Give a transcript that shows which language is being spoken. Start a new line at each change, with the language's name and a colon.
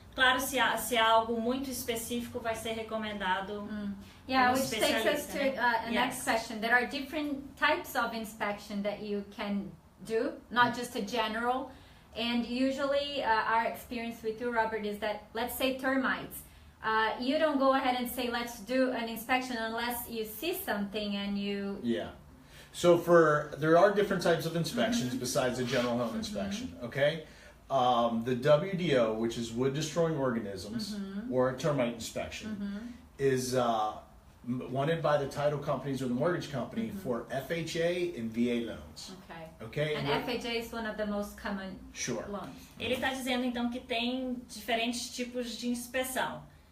Portuguese: Claro, se é algo muito específico, vai ser recomendado.
English: Yeah, Um which takes us specialist, to the next Yes. question. There are different types of inspection that you can do, not just a general. And usually our experience with you, Robert, is that, let's say termites. You don't go ahead and say, let's do an inspection unless you see something and you... Yeah. So there are different types of inspections besides the general home inspection, okay? The WDO, which is wood destroying organisms, or a termite inspection, is wanted by the title companies or the mortgage company for FHA and VA loans, Okay. okay? And FHA is one of the most common Sure. loans.
Portuguese: Ele está dizendo então que tem diferentes tipos de inspeção.